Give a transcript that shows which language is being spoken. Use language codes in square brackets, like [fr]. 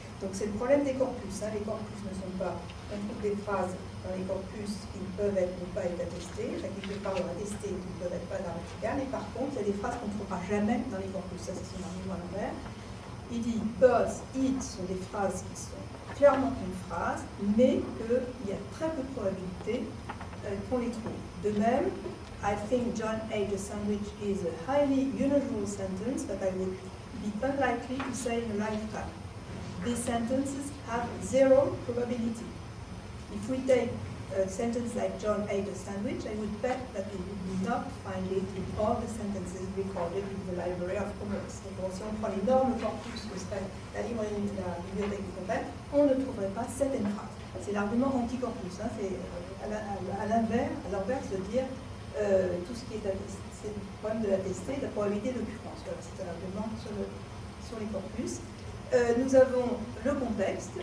[fr] Donc c'est le problème des corpus. Les corpus ne sont pas, on trouve des phrases dans les corpus qui peuvent être ou pas être attestées, enfin qui peuvent pas être attestées, qui ne peuvent être pas grammaticales, et par contre, il y a des phrases qu'on ne trouvera jamais dans les corpus. Ça, c'est son argument à l'envers. Il dit birds, eat sont des phrases qui sont clairement une phrase, mais qu'il y a très peu de probabilité qu'on les trouve. De même, [en] I think John ate a sandwich is a highly unusual sentence that I would be unlikely to say in a lifetime. These sentences have zero probability. If we take a sentence like John ate a sandwich, I would bet that we would not find it in all the sentences recorded in the Library of Congress. [fr] Donc, si on prend l'énorme corpus que serait la bibliothèque du Congrès, on ne trouverait pas certaines phrases. C'est l'argument anti-corpus. C'est à l'inverse de dire tout ce qui est attesté, c'est le problème de l'attesté, de la probabilité d'occurrence. Voilà, c'est un argument sur les corpus. Nous avons le contexte.